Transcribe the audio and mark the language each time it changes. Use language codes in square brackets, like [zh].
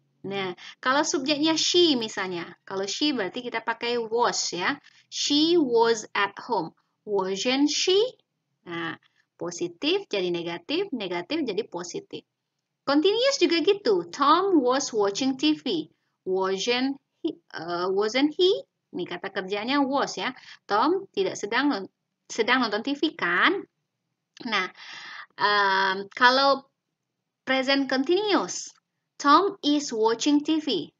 [id] Nah, kalau subjeknya she misalnya, kalau she berarti kita pakai was ya. [en] She was at home, wasn't she? [id] Nah, positif jadi negatif, negatif jadi positif. Continuous juga gitu. [en] Tom was watching TV, wasn't he? [id] Ini kata kerjanya was ya. Tom tidak sedang nonton TV kan? Nah, kalau [en] present continuous, Tom is watching TV.